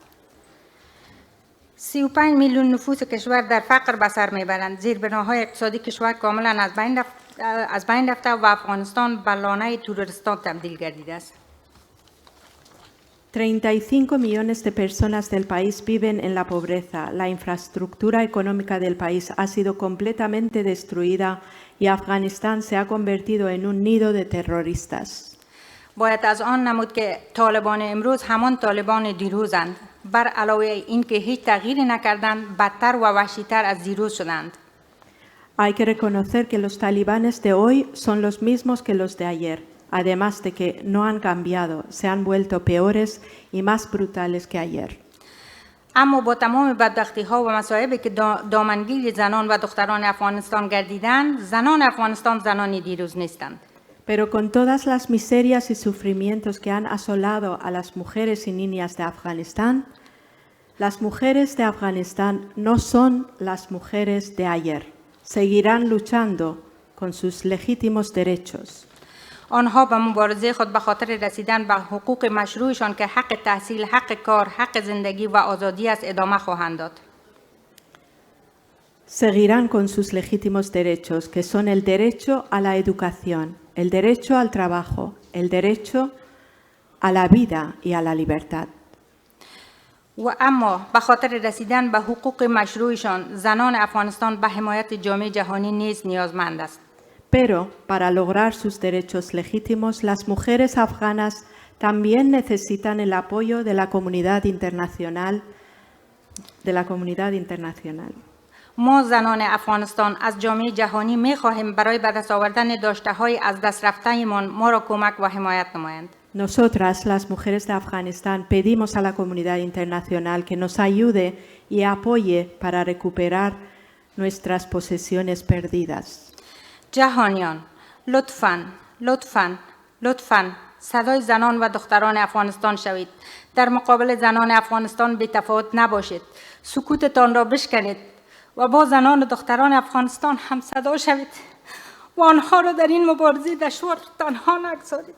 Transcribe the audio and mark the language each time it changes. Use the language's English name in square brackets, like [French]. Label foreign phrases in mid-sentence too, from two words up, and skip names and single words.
[Persian] 35 میلیون نفوس کشور در فقر به سر میبرند. زیربناهای اقتصادی کشور کاملا از بین رفته و افغانستان به لانه تروریستان تبدیل گردیده است. [Spanish] 35 millones de personas del país viven en la pobreza. La infraestructura económica del país ha sido completamente destruida y Afganistán se ha convertido en un nido de terroristas. [Persian] باید از آن نمود که طالبان امروز همان طالبان دیروزند. بر علاوه اینکه هیچ تغییری نکردند، بدتر و وحشی‌تر از دیروز شدند. [Spanish] Hay que reconocer que los talibanes de hoy son los mismos que los de ayer, además de que no han cambiado, se han vuelto peores y más brutales que ayer. [Persian] اما با تمام بدبختی‌ها و مصائبی که دامنگیر زنان و دختران افغانستان گردیدند، زنان افغانستان زنانی دیروز نیستند. [Spanish] Pero con todas las miserias y sufrimientos que han asolado a las mujeres y niñas de Afganistán, las mujeres de Afganistán no son las mujeres de ayer. Seguirán luchando con sus legítimos derechos. [Persian] آنها به مبارزه خود به خاطر رسیدن به حقوق مشروعشان که حق تحصیل، حق کار، حق زندگی و آزادی است ادامه خواهند داد. [Spanish] Seguirán con sus legítimos derechos, que son el derecho a la educación, el derecho al trabajo, el derecho a la vida y a la libertad. [Persian] و اما به خاطر رسیدن به حقوق مشروعشان زنان افغانستان به حمایت جامعه جهانی نیز نیازمند است. [Spanish] Pero para lograr sus derechos legítimos, las mujeres afganas también necesitan el apoyo de la comunidad internacional. [Persian] ما زنان افغانستان از جامعه جهانی می‌خواهیم برای به دست آوردن داشته‌های از دست رفته‌مان ما را کمک و حمایت نمایند. [Spanish] Nosotras, las mujeres de Afganistán, pedimos a la comunidad internacional que nos ayude y apoye para recuperar nuestras posesiones perdidas. [Persian] جهانیان، لطفاً صدای زنان و دختران افغانستان شوید. در مقابل زنان افغانستان بی‌تفاوت نباشید. سکوتتان را بشکنید و با زنان و دختران افغانستان هم صدا شوید و آنها را در این مبارزه دشوار تنها نگذارید.